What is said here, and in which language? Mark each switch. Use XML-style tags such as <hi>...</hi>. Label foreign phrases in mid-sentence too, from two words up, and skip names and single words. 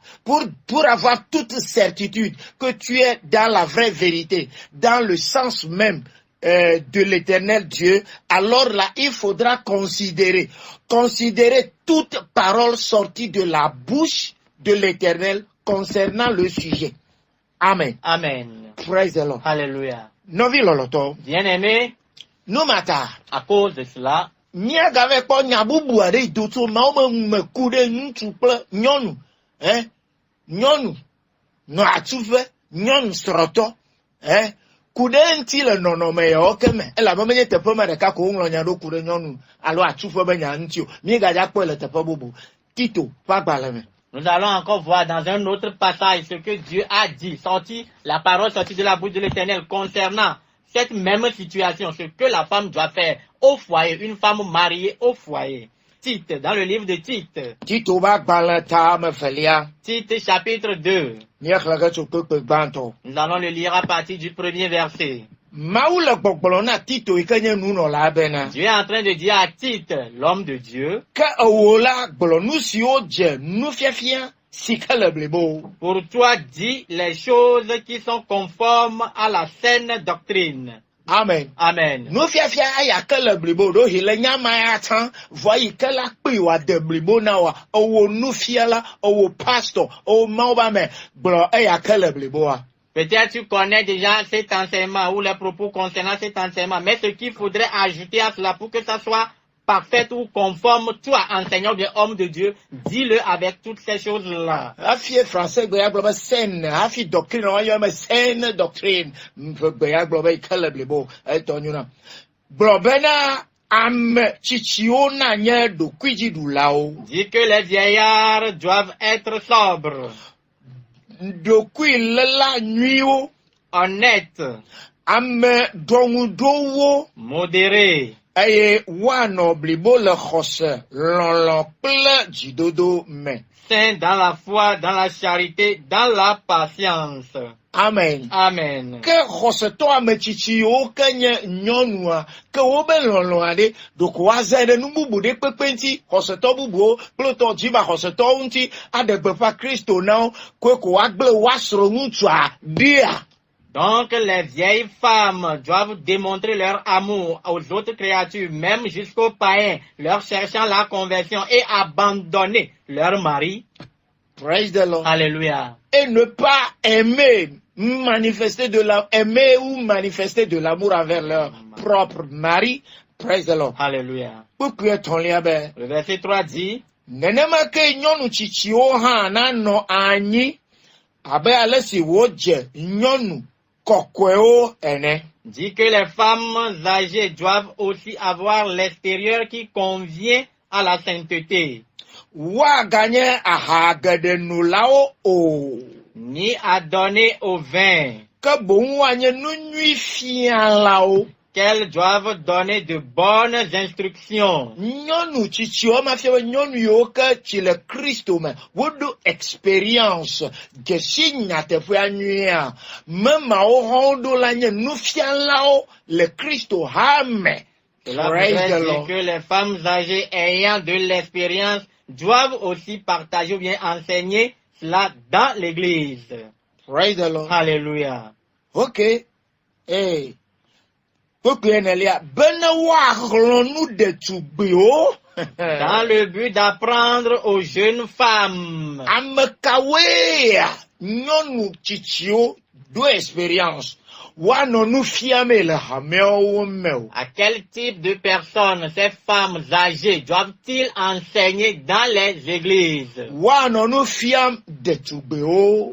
<fr>Pour avoir toute certitude que tu es dans la vraie vérité, dans le sens même de l'éternel Dieu, alors là, il faudra considérer toute parole sortie de la bouche de l'éternel concernant le sujet. Amen. Amen.</fr> <en>Praise the Lord.</en> <fr>Alléluia.</fr> <ee>Novi loloto.</ee> <fr>Bien-aimés,</fr> <ee>No mata.</ee> <fr>à cause de cela,</fr> <ee>Miagave kpɔ nyabubu aɖe yi do tso mawo me ku ɖe ŋutsu kple nyɔnu, nyɔnu nɔ atuƒe, nyɔnu srɔ̃tɔ, ku ɖe eŋuti le nɔnɔme yawo ke me, elabena menye teƒe me ɖeka ko woŋlɔ nya ɖo ku ɖe nyɔnu alo atuƒe be nya ŋuti o. Míegadza kpɔe le teƒe bubu. Tito ƒe agbalẽ me.</ee> <fr>nous allons encore voir dans un autre passage ce que Dieu a dit, la parole sortie de la bouche de l'Éternel concernant cette même situation, ce que la femme doit faire au foyer, une femme mariée au foyer. Tite, dans le livre de Tite.</fr> <ee>Tito ƒe agbalẽ ta ame velia.</ee> <fr>Tite chapitre 2.</fr> <ee>Míexlẽ ge tso kpekpe gbãtɔ.</ee> <fr>Nous allons le lire à partir du premier verset.</fr> <ee>Mawu le gbɔgblɔ na Tito yi ke nye nunɔla bena.</ee> <fr>Dieu est en train de dire à Tite, l'homme de Dieu,</fr> <ee>Ke ewò la gblɔ nu siwo dze nufiafia si ke le blibo.</ee> <fr>pour toi dis les choses qui sont conformes à la saine doctrine. Amen. Amen.</fr> <ee>Nufiafia eya ke le blibo ɖo hi le nyama ya tsã vɔ yi ke la kpee wòade blibo na wa ewò nufiala, ewò pastor, ewò mawo be ame gblɔ eya ke le bliboa.</ee> <fr>Peut-être tu connais déjà cet enseignement ou les propos concernant cet enseignement, mais ce qu'il faudrait ajouter à cela pour que ça soit parfait ou conforme, toi, enseignant de homme de Dieu, dis-le avec toutes ces choses-là.</fr> <ee>Hafi français gbe ya gblɔ be saine, hafi doctrine wa yɔ me</ee> <fr>saine doctrine.</fr> <ee>Gbe ya gblɔ be yi ke le blibo etɔ nyo na. Gblɔ bena ame tsitsiwo na nye ɖokuidziɖulawo.</ee> <fr>Dis que les vieillards doivent être sobres,</fr> <ee>Ɖokuiléla nyuiwo,</ee> <fr>honnêtes,</fr> <ee>ame ɖɔŋuɖowo,</ee> <fr>modérés,</fr> <ee>eye woanɔ blibo le xɔse, lɔlɔ kple dziɖoɖo me.</ee> <fr>saints dans la foi, dans la charité, dans la patience. Amen. Amen.</fr> <ee>Ke xɔsetɔ ametsitsi yiwo ke nye nyɔnua, ke wobe lɔlɔ aɖe, ɖoko woaze ɖe nu bubu ɖe kpekpe ŋuti, xɔsetɔ bubuwo kple tɔ dziba xɔsetɔwo ŋuti, aɖe gbeƒã Kristo na wo, koe ko woagblẽ woasrɔ̃ ŋutsua ɖia.</ee> <fr>Donc les vieilles femmes doivent démontrer leur amour aux autres créatures, même jusqu'aux païens, leur cherchant la conversion et abandonner leur mari.</fr> <en>Praise the Lord.</en> <fr>Alléluia. Et ne pas aimer aimer ou manifester de l'amour envers leur propre mari.</fr> <en>Praise the Lord.</en> <fr>Alléluia.</fr> <ee>Kpekpe etɔ̃lia be,</ee> <fr>Le verset 3 dit,</fr> <ee>nenema ke nyɔnu tsitsiwo hã nanɔ anyi abe ale si wodze nyɔnu kɔkɔewo ene.</ee> <fr>dit que les femmes âgées doivent aussi avoir l'extérieur qui convient à la sainteté,</fr> <ee>Woaganye aha geɖenolawo o,</ee> <fr>ni à donner au vin,</fr> <ee>ke boŋ woanye nu nyui fialawo.</ee> <fr>qu'elles doivent donner de bonnes instructions.</fr> <ee>Nyɔnu tsitsiwo ma fia be nyɔnu yiwo ke tsi le Kristo me, woɖo experience dzesi nyateƒea nyuia, memawo hã woɖo la nye nufialawo le Kristo ha me.</ee> <fr>Cela</fr> <en>Praise</en> <fr>voudrait</fr> <en>the</en> <fr>dire</fr> <en>Lord.</en> <fr>que les femmes âgées ayant de l'expérience doivent aussi partager ou bien enseigner cela dans l'église.</fr> <en>Praise the Lord.</en> <fr>Alléluia. Ok.</fr> <ee>Kpekpe enelia, bena woaxlɔ̃ nu ɖetugbiwo.</ee> <fr>Dans le but d'apprendre aux jeunes femmes.</fr> <ee>Ame kawoe nyɔnu tsitsiwo do experience. Woanɔ nu fiame le hameawo me o.</ee> <fr>À quel type de personnes ces femmes âgées doivent-ils enseigner dans les églises?</fr> <ee>Woanɔ nu fiam ɖetugbiwo.</ee>